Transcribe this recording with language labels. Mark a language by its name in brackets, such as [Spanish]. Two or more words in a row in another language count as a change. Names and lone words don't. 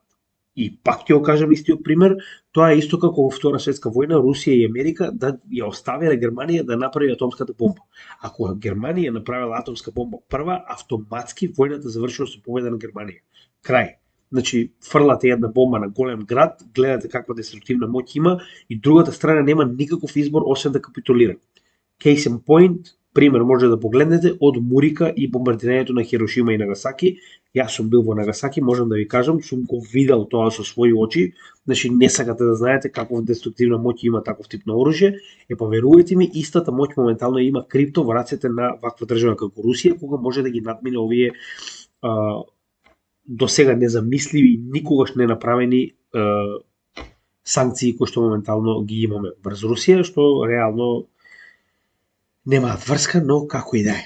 [Macedonian] И пак ќе го кажам истиот пример, тоа е исто како во Втора светска војна Русија и Америка да ја оставиле Германија да направи атомската бомба. Ако Германија направила атомска бомба прва, автоматски војната завршила со победа на Германија. Крај. Значи, фрлате една бомба на голем град, гледате каква деструктивна моќ има и другата страна нема никаков избор освен да капитулира. [English] Case in point, [Macedonian] пример може да погледнете од Мурика и бомбардирањето на Хирошима и Нагасаки. Јас сум бил во Нагасаки, можам да ви кажам, сум го видел тоа со своји очи. Значи не сакате да знаете каков деструктивна моќ има таков тип на оружје. Па верувајте ми, истата моќ моментално има крипто во рацете на ваква држава како Русија, кога може да ги надмине овие до сега незамисливи, никогаш не направени санкции кои што моментално ги имаме врз Русија, што реално немаат врска, но како и да е.